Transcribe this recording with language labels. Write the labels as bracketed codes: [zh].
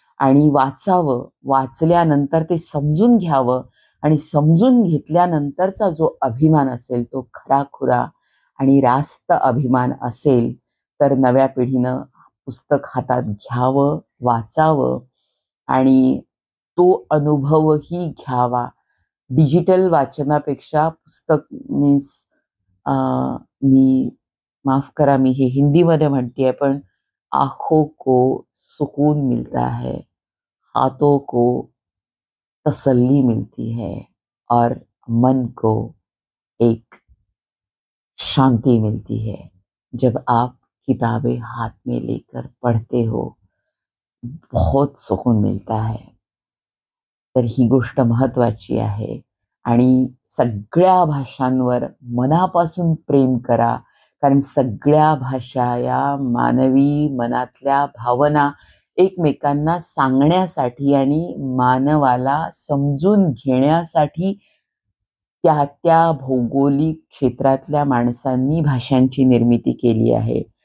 [mr] आणि वाचावं, वाचल्यानंतर ते समजून घ्यावं आणि समजून घेतल्यानंतरचा जो अभिमान असेल तो खराखुरा आणि रास्त अभिमान असेल. तर नव्या पिढीनं पुस्तक हातात घ्यावं, वाचावं आणि तो अनुभवही घ्यावा. डिजिटल वाचनापेक्षा पुस्तक मीन्स मी माफ करा, मी हे हिंदीमध्ये म्हणतेय, पण [hi] आँखों को सुकून मिलता है, हाथों को तसल्ली मिलती है और मन को एक शांति मिलती है जब आप किताबें हाथ में लेकर पढ़ते हो. बहुत सुकून मिलता है. [mr] तर ही गोष्ट महत्त्वाची आहे. आणि सगळ्या भाषांवर मनापासून प्रेम करा, कारण सगळ्या भाषा या मानवी मनातल्या भावना एकमेकांना सांगण्यासाठी आणि मानवाला समजून घेण्यासाठी त्या भौगोलिक क्षेत्रातल्या माणसांनी भाषांची निर्मिती केली आहे.